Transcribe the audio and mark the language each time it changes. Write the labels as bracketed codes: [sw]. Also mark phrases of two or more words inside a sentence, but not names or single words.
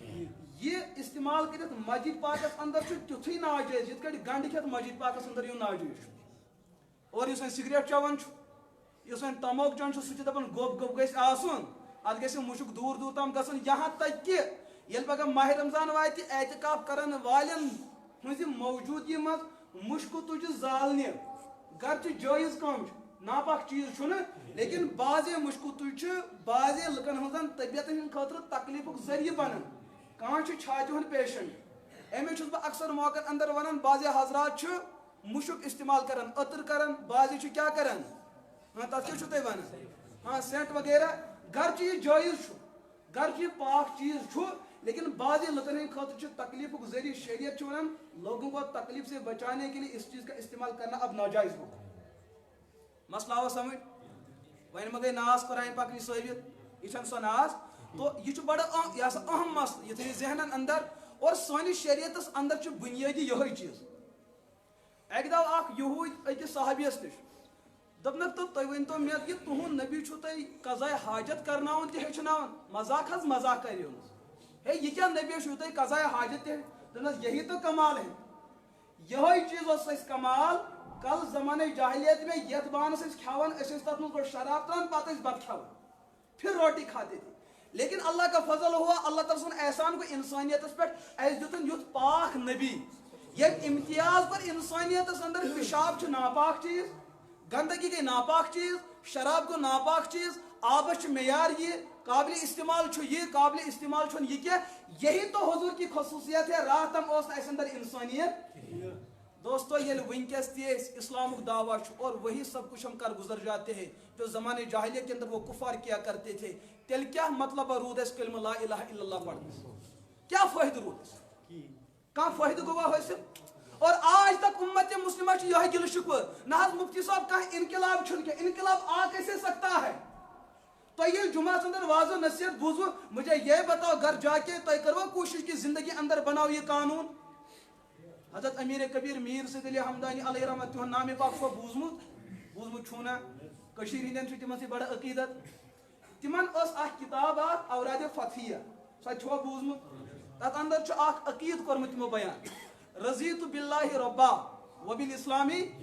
[ks] یہ استعمال کٔرِتھ مسجد پاکس اندر چھُ تیُتھُے ناجٲیز یِتھ کٲٹھۍ گنڈٕ کھٮ۪تھ مسجد پاکس اندر یُن ناجٲیز چھُ اور یُس وۄنۍ سگریٹ چٮ۪وان چھُ یُس وۄنۍ تموک چٮ۪وان چھُ سُہ چھُ دپان گوٚب گوٚب گژھِ آسُن اتھ گژھِ مُشُک دوٗر دوٗر تام گژھُن یہاں [ur] تک کہ [ks] ییٚلہِ پگاہ ماہِ رمضان واتہِ اعتکاف کرن والٮ۪ن ہٕنٛزِ موجوٗدگی منٛز مُشکہٕ تُجہِ زالنہِ گرچہِ جٲیز کٲم چھُ ناپاک چیٖز چھُنہٕ لیکن بعضے مُشکہٕ تُجہِ چھِ بعضے لُکن ہٕنٛزن طبیعتن ہٕنٛدِ خٲطرٕ تکلیٖفُک ذٔریعہٕ بنان کانٛہہ چھُ چھاتہِ ہُنٛد پیشنٹ امی چھُس بہٕ اکثر موقعن اندر ونان بعضے حضرات چھِ مُشُک استعمال کران عطر کران بعضے چھِ کیٛاہ کران تتھ کیٛاہ چھُو تُہۍ ونان سینٹ وغیرہ گرچہِ یہِ جٲیز چھُ گرچہِ یہِ پاک چیٖز چھُ لیکن بعضے لُکن ہٕنٛدِ خٲطرٕ چھُ تکلیٖفُک ذٔریعہٕ شریعت چھُ ونان [ur] لوگوں کو تکلیف سے بچانے کے لیے اس چیز کا استعمال کرنا اب ناجائز ہو [ks] مسئلہ آو سمجھ وۄنۍ ما گٔے ناس قرآن پاک نِش ثٲبت یہِ چھنہٕ سۄ ناس [ur] تو یہ بڑا یہ اہم مسئلہ [ks] یہ تھٲیِو ذہنن اندر اور سٲنِس شریعتس اندر چھُ بُنیٲدی یِہوٚے چیٖز اکہِ دۄہ اکھ یہوٗدۍ أکِس صحابیس نِش دوٚپنکھ تہٕ تُہۍ ؤنۍتو مےٚ کہِ تُہُنٛد نبی چھُو تۄہہِ قضاے حاجت کرناوان تہِ ہیٚچھناوان مذاق حظ مذاق کریوٚنس ہے یہِ کیٛاہ نبی چھُو تۄہہِ قضاے حاجت تہِ دوٚپنس [ur] یہی تو کمال ہے [ks] یِہوٚے چیٖز اوس اَسہِ کمال کل [ur] زمانے جاہلیت میں [ks] یتھ بانس ٲسۍ کھٮ۪وان أسۍ ٲسۍ تتھ منٛز گۄڈٕ شراب ترٛاوان پتہٕ ٲسۍ بتہٕ کھٮ۪وان [ur] پھر روٹی کھاتے تھے لیکن اللہ کا فضل ہوا [ks] اللہ تعالیٰ سُنٛد احسان گوٚو انسانیتس پٮ۪ٹھ اَسہِ دیُتُن یُتھ پاک نبی ییٚمۍ امتیاز کوٚر انسانیتس اندر پِشاب چھُ ناپاک چیٖز گندگی گٔے ناپاک چیٖز شراب گوٚو ناپاک چیٖز آبس چھُ معیار یہِ قابلِ استعمال چھُ یہِ قابلِ استعمال چھُنہٕ یہِ کینٛہہ [ur] یہی تو حضوٗر کی خصوٗصیت ہے [ks] راتھ تام اوس نہٕ اَسہِ اندر انسانیت دوستو ییٚلہِ وٕنکیٚس تہِ أسۍ اسلامُک دعویٰ چھُ [ur] اور وہی سب کچھ ہم کر گزر جاتے ہیں جو زمانے جاہلیت کے اندر وہ کفار کیا کرتے تھے [ks] تیٚلہِ کیٛاہ مطلب روٗد اَسہِ کلمہ [ar] لا الہ الا اللہ [ks] پڑھنس کیٛاہ فٲیدٕ روٗد اَسہِ کانٛہہ فٲیدٕ گوٚوا حٲصِل اور آج تک امت مسلمہ چھُ یِہوٚے گِلہٕ شِکوٕ نہ حظ مفتی صٲب کانٛہہ انقلاب چھُنہٕ کینٛہہ [ur] انقلاب آ کیسے سکتا ہے [ks] تۄہہِ ییٚلہِ جُمعس اندر واضح نصیحت بوٗزوٕ [ur] مجھے یہ بتاؤ گھر جا کے [ks] تۄہہِ کٔروٕ کوٗشش کہِ زندگی اندر بناو یہِ قانوٗن حضرت امیر کبیر میر سید علی ہمدانی علیہ رحمت تِہُنٛد نامِ پاک چھُوا بوٗزمُت چھُو نا کٔشیٖرِ ہٕنٛدٮ۪ن چھُ تِمن سۭتۍ بڑٕ عقیٖدت تِمن ٲس اکھ کِتاب اکھ اورادِ فتحیہ سۄ تہِ چھُوا بوٗزمُت تتھ اندر چھُ اکھ عقیٖدٕ کوٚرمُت تِمو بیان [ar] رضیتُ باللہ ربا وبالاسلامی